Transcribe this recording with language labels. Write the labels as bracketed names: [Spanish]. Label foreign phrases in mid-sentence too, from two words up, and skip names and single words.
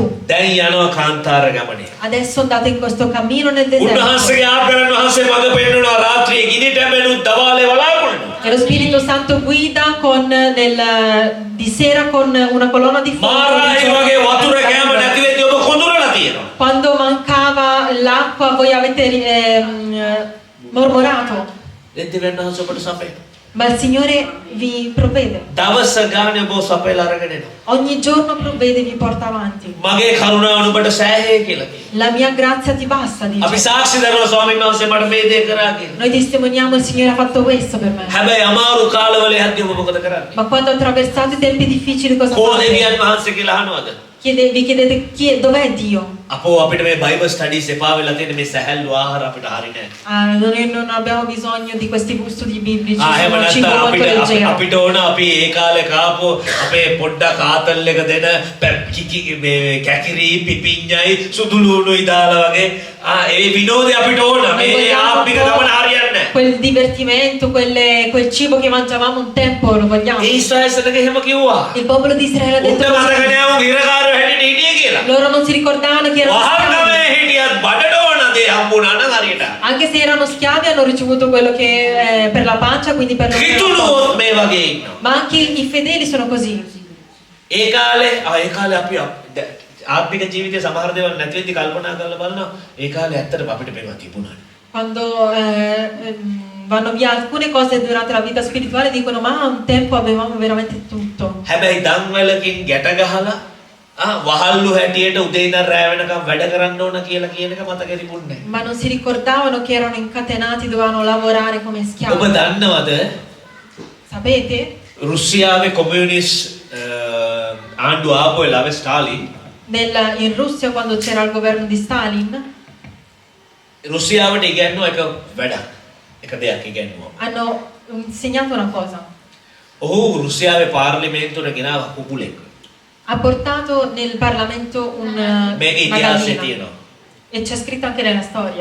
[Sinhala] දැන් යනවා කාන්තාර ගමනේ. [Italian] Adesso andate in questo cammino nel deserto. [Sinhala] උන්වහන්සේගේ ආත්මයන් වහන්සේ මඟ පෙන්වනවා රාත්‍රියේ ගිනිට බැලු දවාලේ වලාකුළු. [Italian] E lo Spirito Santo guida di sera con una colonna di fuoco. [Sinhala] මාරායි වගේ වතුර කෑම නැති වෙද්දී ඔබ කොඳුරලා තියෙනවා. [Italian] Quando mancava l'acqua, voi avete mormorato. [Sinhala] දෙවියන් වහන්සේ ඔබට සපේ. [Italian] Ma il Signore vi provvede. [Sinhala] දවස ගානේ ඔබ සපයලා අරගෙන එනවා. [Italian] Ogni giorno provvede e vi porta avanti. [Sinhala] මගේ කරුණාව නුඹට සෑහේ කියලා කියනවා. [Italian] La mia grazia ti basta, [Sinhala] අපි [Italian] dice. [Sinhala] සාක්ෂි දරනවා ස්වාමීන් වහන්සේ මට මේ දේ කරා කියලා. [Italian] Noi testimoniamo il Signore ha fatto questo per me. [Sinhala] හැබැයි අමාරු කාලවල යද්දී ඔබ මොකද කරන්නේ? [Italian] Ma quando attraversate i tempi difficili cosa [Sinhala] කෝ [Italian] fate? [Sinhala] දෙවියන් වහන්සේ කියලා අහනවද? [Italian] Vi chiedete dov'è Dio? [Sinhala] අපෝ අපිට මේ [English] Bible studies [Sinhala] එපා වෙලා තියෙන මේ සැහැල්ලු ආහාර අපිට හරිනේ. [Italian] Noi non abbiamo bisogno di questi studi biblici, [Sinhala] එහෙම [Italian] sono cibo [Sinhala] නැත්නම් [Italian] molto leggero. [Sinhala] අපිට ඕන අපි ඒ කාලේ කාපු අපේ පොඩ්ඩක් ආතල් එක දෙන මේ කැකිරි පිපිඤ්ඤයි සුදු ලුණුයි දාලා වගේ ඒ විනෝදේ අපිට ඕන. [Italian] Noi [Sinhala] මේ [Italian] vogliamo [Sinhala] ආත්මික [Italian] un po' [Sinhala] ගමන හරියන්නේ නැහැ. [Italian] quel divertimento, quel cibo che mangiavamo un tempo, lo vogliamo. [Sinhala] ඒ ඉස්රායල්සලක එහෙම කිව්වා. [Italian] Il popolo di Israele ha [Sinhala] උන්ට [Italian] detto [Sinhala] මතක [Italian] così. [Sinhala] නෑ උන් හිරකාරයෝ හැටියට හිටියේ කියලා. [Italian] Loro non si ricordavano che erano schiavi. [Sinhala] වහල්ගමේ හිටියත් බඩට ඕන දේ හම්බුණා නම් හරියට. [Italian] Anche se erano schiavi hanno ricevuto quello che è per la pancia, quindi per lo [Sinhala] කිතුණුවොත් මේ වගේ ඉන්නවා. [Italian] Ma anche i fedeli sono così. [Sinhala] ඒ කාලේ අපි ආත්මික ජීවිතේ සමහර දේවල් නැති වෙද්දි කල්පනා කරලා බලනවා ඒ කාලේ ඇත්තටම අපිට මේවා තිබුණානේ. [Italian] Quando vanno via alcune cose durante la vita spirituale dicono ma un tempo avevamo veramente tutto. [Sinhala] හැබැයි දන් වලකින් ගැට ගහලා වහල්ලු හැටියට උදේ ඉඳන් රැ වෙනකම් වැඩ කරන්න ඕන කියලා කියන එක මතකෙ තිබුණේ නැහැ. [Italian] Ma non si ricordavano che erano incatenati, dovevano lavorare come [Sinhala] ඔබ [Italian] schiavi. [Sinhala] දන්නවද [Italian] Sapete? [Sinhala] රුසියාවේ කොමියුනිස්ට් ආණ්ඩුව ආපු වෙලාවේ ස්ටාලින් [Italian] In Russia quando c'era il governo di Stalin [Sinhala] රුසියාවට ඉගැන්නුව එක වැඩක්. එක දෙයක් ඉගැන්නුවා. [Italian] hanno insegnato una cosa. [Sinhala] ඔහු රුසියාවේ පාර්ලිමේන්තුවට ගෙනාව කුකුලෙක්. [Italian] Ha portato nel Parlamento [Sinhala] මේක [Italian] una [Sinhala] ඉතිහාසයේ [Italian] gallina. [Sinhala] තියෙනවා. [Italian] E c'è scritto anche nella storia.